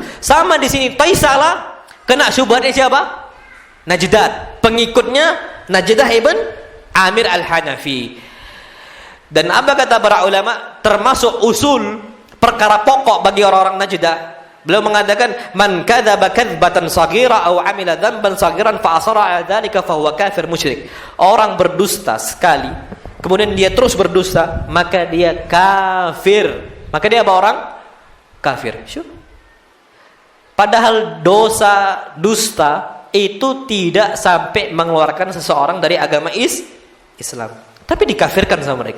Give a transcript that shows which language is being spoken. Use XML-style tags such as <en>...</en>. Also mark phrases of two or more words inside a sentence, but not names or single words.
<id>Sama di sini Taisalah kena syubhatnya siapa? Najdat, pengikutnya Najdah ibn Amir al-Hanafi. Dan apa kata para ulama? Termasuk usul perkara pokok bagi orang-orang Najdah. Beliau mengatakan,</id> <ar>من كذب كذبة صغيرة أو عمل ذنبا صغيرا فأصر على ذلك فهو كافر مشرك.</ar> <id>Orang berdusta sekali, kemudian dia terus berdusta, maka dia kafir. Maka dia apa orang? Kafir. Padahal dosa dusta itu tidak sampai mengeluarkan seseorang dari agama Islam, tapi dikafirkan sama mereka.</id>